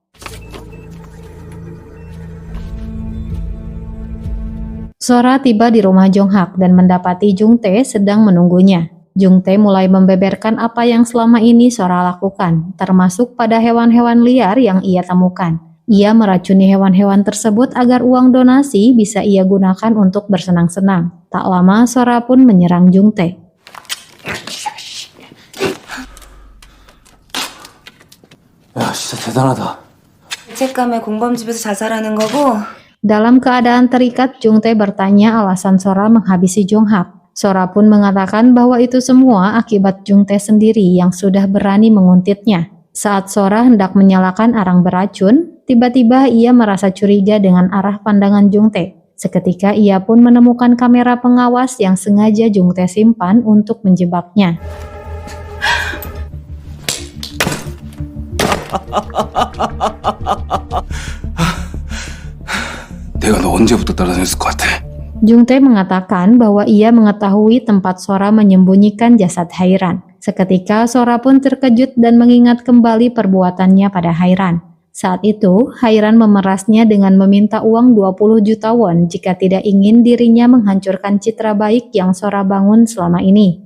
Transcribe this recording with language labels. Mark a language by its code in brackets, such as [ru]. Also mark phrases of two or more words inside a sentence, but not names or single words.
[id] Sora tiba di rumah Jonghak dan mendapati Jungtae sedang menunggunya. Jungtae mulai membeberkan apa yang selama ini Sora lakukan, termasuk pada hewan-hewan liar yang ia temukan. Ia meracuni hewan-hewan tersebut agar uang donasi bisa ia gunakan untuk bersenang-senang. Tak lama Sora pun menyerang Jungtae. [ko] 야, 진짜 대단하다. 죄책감에 공범집에서 자살하는 거고. [id] Dalam keadaan terikat, Jungtae bertanya alasan Sora menghabisi Jonghak. Sora pun mengatakan bahwa itu semua akibat Jungtae sendiri yang sudah berani menguntitnya. Saat Sora hendak menyalakan arang beracun, tiba-tiba ia merasa curiga dengan arah pandangan Jungtae. Seketika ia pun menemukan kamera pengawas yang sengaja Jungtae simpan untuk menjebaknya. [ko] 내가 너 언제부터 따라다녔을 것 같아? [id] Jungtae mengatakan bahwa ia mengetahui tempat Sora menyembunyikan jasad Hairan. Seketika Sora pun terkejut dan mengingat kembali perbuatannya pada Hairan. Saat itu, Hairan memerasnya dengan meminta uang 20 juta won jika tidak ingin dirinya menghancurkan citra baik yang Sora bangun selama ini.